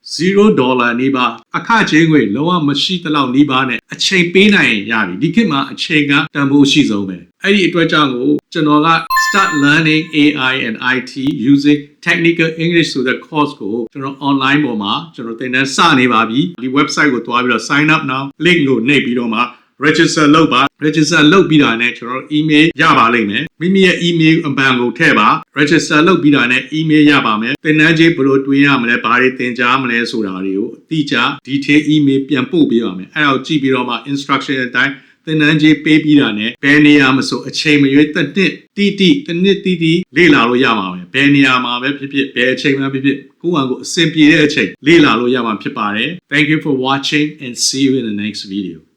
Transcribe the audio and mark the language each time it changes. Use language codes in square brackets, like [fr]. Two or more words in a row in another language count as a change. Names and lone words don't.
[my] $0 နီးပါးအခချင်းငွေလုံးဝမရှိသလောက်နီးပါးနဲ့အချိန်ပေးနိုင်ရပြီဒီခေတ်မှာအချိန်ကတန်ဖိုးရှိဆုံးပဲအဲ့ဒီအတွက်ကြောင့်ကိုကျွန်တော်က [en] start learning AI and IT using technical [my] English ဆိုတဲ့ course ကိုကျွန်တော် online ပေါ်မှာကျွန်တော်သင်တန်းစနေပါပြီဒီ website ကိုတွားပြီးတော့ [en] sign up now [my] link ကိုနှိပ်ပြီးတော့မှ register လုပ်ပါ register လုပ်ပြီးတာနဲ့ကျွန်တော် email ရပါလိမ့်မယ်မိမိ ရဲ့ email အပန်ကိုထည့်ပါ register လုပ်ပြီးတာနဲ့ email ရပါမယ်သင်တန်းကြီးဘယ်လိုတွင်ရမလဲဘာတွေသင်ကြားမလဲဆိုတာတွေကိုအတိအကျ detail email ပြန်ပို့ပေးပါမယ်အဲ့ဒါကိုကြည့်ပြီးတော့မှ instruction အတိုင်းသင်တန်းကြီးပေးပြီးတာနဲ့ဘယ်နေရာမှာဆိုအချိန်မရွေးတစ်နှစ်တီးလေ့လာလို့ရမှာပဲဘယ်နေရာမှာပဲဖြစ်ဖြစ်ဘယ်အချိန်မှာဖြစ်ဖြစ်ကိုယ့်ဟာကိုယ်အဆင်ပြေတဲ့အချိန်လေ့လာလို့ရမှာဖြစ်ပါတယ် [en] Thank you for watching and see you in the next video